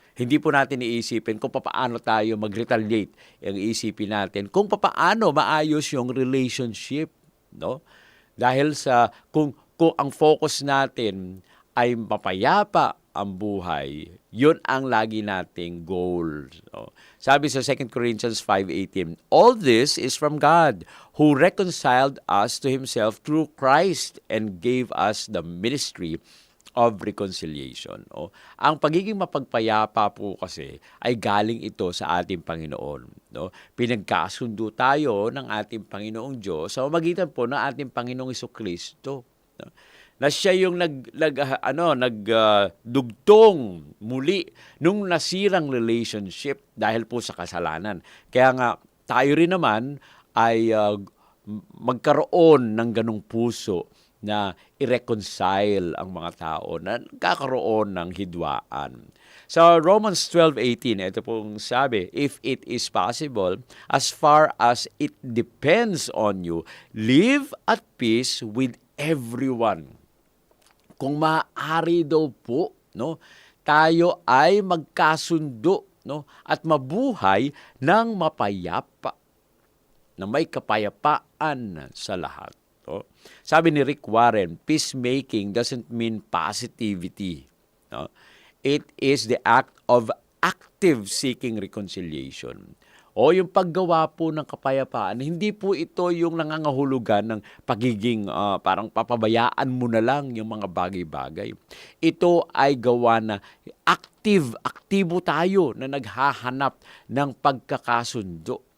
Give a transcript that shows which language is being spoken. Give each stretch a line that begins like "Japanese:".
Filipino: Hindi po natin iisipin kung paano tayo mag-retaliate. Ang iisipin natin kung paano maayos yung relationship. No? Dahil kung ang focus natin ay mapayapa ang buhay, yun ang lagi nating goal. No? Sabi sa
English: 2 Corinthians 5:18, all this is from God, who reconciled us to Himself through Christ and gave us the ministry of reconciliation.
Filipino: Ang pagiging mapagpayapa po kasi ay galing ito sa ating Panginoon. No? Pinagkasundo tayo ng ating Panginoong Diyos sa pamamagitan po ng ating Panginoong Jesucristo. No? Na siya yung nagdugtong muli nung nasirang relationship dahil po sa kasalanan. Kaya nga tayo rin naman ay magkaroon ng ganong puso na i-reconcile ang mga tao na nagkakaroon ng hidwaan.
English: Sa Romans 12:18,
Filipino: ito pong sabi,
English: if it is possible, as far as it depends on you, live at peace with everyone.
Filipino: Kung maaari daw po, no, tayo ay magkasundo, no, at mabuhay ng mapayapa, na may kapayapaan sa lahat. No? Sabi ni
English: Rick Warren, peacemaking doesn't mean positivity. No? It is the act of active seeking reconciliation.
Filipino: O yung paggawa po ng kapayapaan, hindi po ito yung nangangahulugan ng pagiging parang papabayaan mo na lang yung mga bagay-bagay. Ito ay gawa na aktibo tayo na naghahanap ng pagkakasundo.